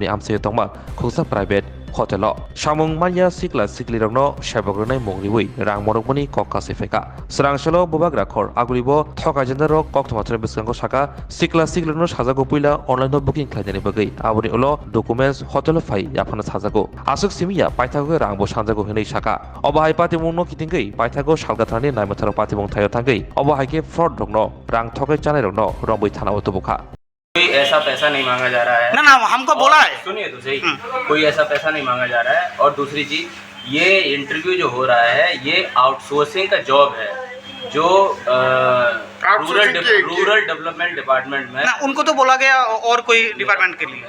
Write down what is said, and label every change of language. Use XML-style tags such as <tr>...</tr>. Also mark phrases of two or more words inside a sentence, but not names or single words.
<trp>amse tongma khungsa private hotelo samung manya sikla sikli rokno shabok renai mongriwui rang morokmani kokka sifika srangsalo bubak rakhor aguribo thokai jenda rok kok thmatre biskango saka sikla siklino sajago puila</trp> <en>online booking</en> <trp>khlainani bagai aboni ulo documents hotel fai yapana sajago asuk simia paithago rangbo sanjago hinai saka obahai patimungno kitinggai paithago salgathani naimatharo patimung thayo thangai obahai fraud rokno rang thokai chanai rokno romboi thana otobuka</trp> <hi>कोई ऐसा पैसा नहीं मांगा जा रहा है ना हमको बोला है। सुनिए तो सही, कोई ऐसा पैसा नहीं मांगा जा रहा है। और दूसरी चीज, ये इंटरव्यू जो हो रहा है ये आउटसोर्सिंग का जॉब है जो</hi> <en>rural development department</en> <hi>में ना उनको तो बोला गया और कोई डिपार्टमेंट के लिए।</hi>